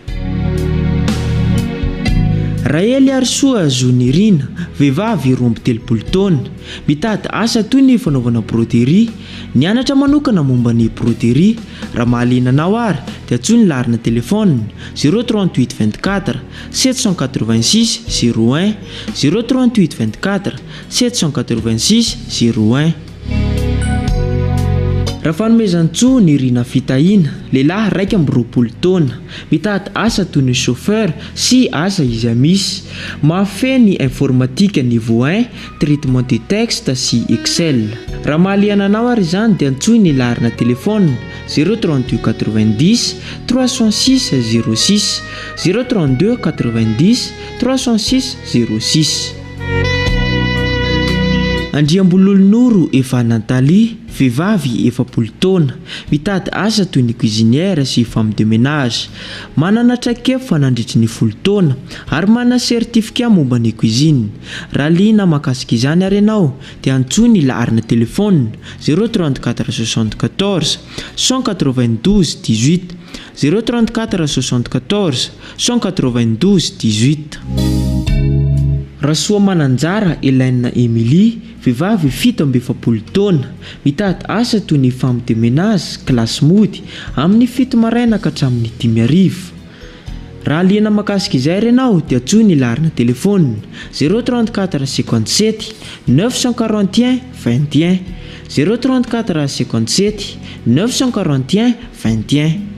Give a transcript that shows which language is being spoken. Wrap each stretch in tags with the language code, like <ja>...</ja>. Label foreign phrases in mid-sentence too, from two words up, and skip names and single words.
<mg>Raely Arsoa Zonirina vehivavy 13 taona mitady asa toy ny fanaovana broderie nianatra manokana momba ny broderie raha mahalinanao ary dia antsoina ny laharana telefona 038 24 786 01 038 24 786 01. Raha fanomezantsoa ny Rina Fitahina lehilahy 12 taona mitady asa toy ny chauffeur sy asa izy amisy mahafeny</mg> <fr>informatique niveau 1 traitement de texte</fr> <mg>sy Excel. Raha mahaliananao ary izany dia antsoina ny laharana telefona 032 90 306 06 032 90 306 06. Andriambololonoro efa Natalie vehivavy 10 taona mitady asa toy ny cuisinière sy</mg> <fr>femme de ménage</fr> <mg>manana traikefa fanandritry ny 10 taona ary manana certificat momba ny cuisine. Raha liana makasika izany ary ianao dia antsoina ny laharana telefona 034 74 192 18 034 74 192 18. Rasoa Mananjara Hélène Émilie vehivavy 17 taona mitady asa toy ny</mg> <fr>femme de ménage</fr> <mg>classe mody amin'ny 7 maraina ka hatramin'ny 5 arivo. Raha liana makasika izay ianao dia antsoina ny laharana telefona 034 57 941 21 034 57 941 21.</mg>